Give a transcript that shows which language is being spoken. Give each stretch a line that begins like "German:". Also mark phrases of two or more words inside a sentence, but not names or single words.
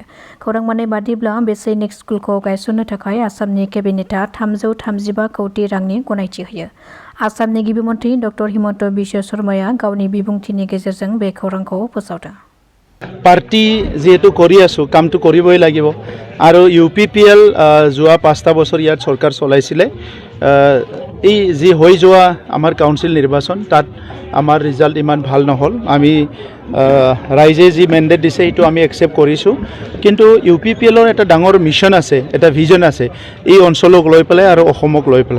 Bodo: खौरां मोननाय बादिब्ला बे सैनिक स्कुलखौ गायसननो थाखाय आसामनि केबिनेटआ 335 कौटि रांनि गनायथि होयो। आसामनि गिबि मन्थ्रि डक्टर हिमन्त बिश्व शर्माया गावनि बिबुंथिनि गेजेरजों बे खौरांखौ फोसावदों।
Assamese: পাৰ্টী যেহেতু কৰি আছো কামটো কৰিবই লাগিব আৰু ইউপিপিএল যোৱা 5টা বছৰ ইয়াত চৰকাৰ চলাইছিলে। এই যে হৈ যোৱা আমাৰ কাউন্সিল নিৰ্বাচন তাত আমাৰ ৰিজাল্ট ইমান ভাল নহল। আমি ৰাইজে যি মেণ্ডেট দিছে এইটো আমি একচেপ্ট কৰিছোঁ। কিন্তু ইউপিপিএলৰ এটা ডাঙৰ মিছন আছে, এটা ভিজন আছে এই অঞ্চলক লৈ পেলাই আৰু অসমক লৈ পেলাই।